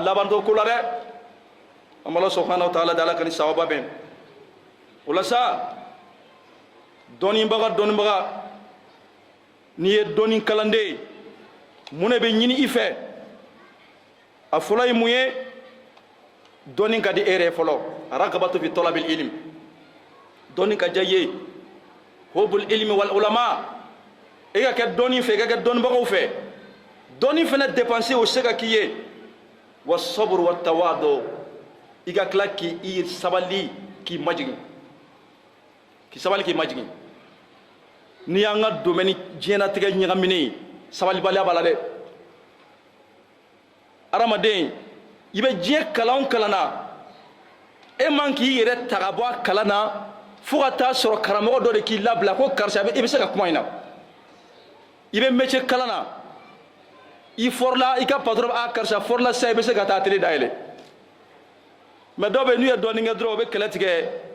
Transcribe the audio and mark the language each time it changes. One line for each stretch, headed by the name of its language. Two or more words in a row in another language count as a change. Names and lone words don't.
Bambara: labantɔ ko la dɛ an b'Ala
Arabic: سبحانه وتعالى
Bambara: deli Ala ka ni sababa bɛn o la sa dɔnnibaga n'i ye dɔnni kalanden ye mun de bɛ ɲini i fɛ a fɔlɔ ye mun ye dɔnni ka di e yɛrɛ fɔlɔ
Arabic: رغبة في طلب العلم
Bambara: dɔnni ka diya i ye
Arabic: حب العلم والعلماء
Bambara: i ka kɛ dɔnni fɛ i ka kɛ dɔnnibagaw fɛ dɔnni fana dépenser o se ka k'i ye
Arabic: وصبر وتواضع
Bambara: i ka tila k'i sabali k'i majigin n'i y'an ka domaine diɲɛlatigɛ ɲagaminen sabalibaliya b'a la dɛ adamaden i bɛ diɲɛ kalan o kalan na e man k'i yɛrɛ ta ka bɔ a kalan na fo ka taa sɔrɔ karamɔgɔ dɔ de k'i labila ko karisa i bɛ se ka kuma in na i bɛ métier kalan na i forla i ka patron karisa forla sisan i bɛ se ka taa télé dayɛlɛ mais dɔw bɛ n'u ye dɔɔnin kɛ dɔrɔn u bɛ kɛlɛ tigɛ